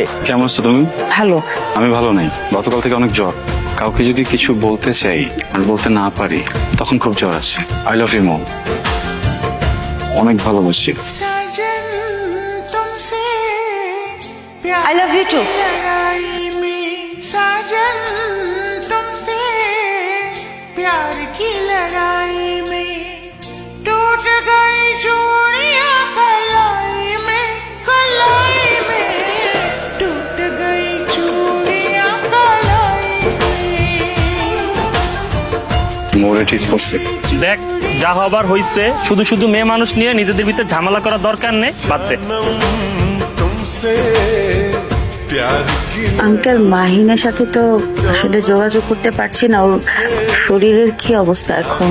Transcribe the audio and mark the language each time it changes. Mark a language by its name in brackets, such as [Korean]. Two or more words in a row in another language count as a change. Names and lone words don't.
[Bangla] কেমন আছো তুমি? ভালো। আমি ভালো নেই, গতকাল থেকে অনেক জ্বর। কাউকে যদি কিছু বলতে চাই আর বলতে না পারি তখন খুব জ্বর আসে। [English] I love you mom, [Bangla] অনেক ভালোবাসি। [English] I love you too. [Hindi] प्यार की लड़ाई में टूट गई चूड़ियां कलाई में टूट गई चूड़ियां कलाई में। [Bangla] মোরে ঠিক করছে। দেখ, যা হবার হইছে। শুধু শুধু মেয়ে মানুষ নিয়ে নিজেদের ভিতরে ঝামেলা করার দরকার নেই, বাদ দে। আঙ্কেল, মাহিনের সাথে তো আসলে যোগাযোগ করতে পারছি না। ওর শরীরের কি অবস্থা এখন?